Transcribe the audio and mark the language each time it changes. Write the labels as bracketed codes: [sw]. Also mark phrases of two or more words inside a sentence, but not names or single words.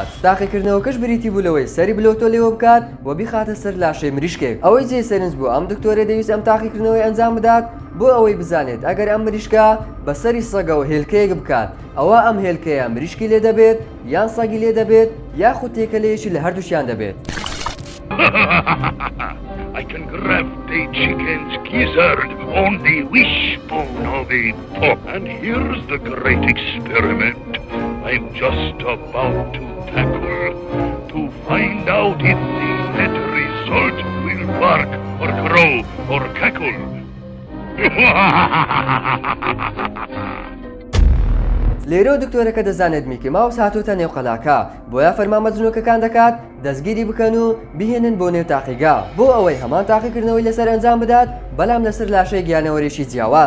[ckb] تاقیکردنەوەکەش بریتی بوو لەوەی سەری بلۆتۆ لێوە بکات و بیخاتە سەر لاشەی مریشکێک. ئەوەی جێ سەرنج بوو ئەم دکتۆرە دەویست ئەم تاقیکردنەوەی ئەنجام بدات بۆ ئەوەی بزانێت ئەگەر ئەم مریشکە بەسەری سەگەوە هێلکەیەک بکات ئەوە ئەم هێلکەیە مریشکی لێ دەبێت یان سەگی لێ دەبێت یاخود تێکەلەیەکی لە هەردووشیان دەبێت. [en] I can graft a chicken's gizzard on the wishbone of a pup. And here's the great experiment I'm just about to tackle to find out if the net result will bark or crow or cackle. [ckb] لێرە دکتۆرەکە دەزانێت میکی ماوس هاتوۆتە نێو قەلاکە بۆیە فەرمامە جنۆکەکان دەکات دەستگیری بکەن و بهێنن بۆ نێو تاقیگا بۆ ئەوەی هەمان تاقیکردنەوەی لەسەر ئەنجام بدات بەڵام لەسەر لاشەی گیانەوەریشی جیاواز.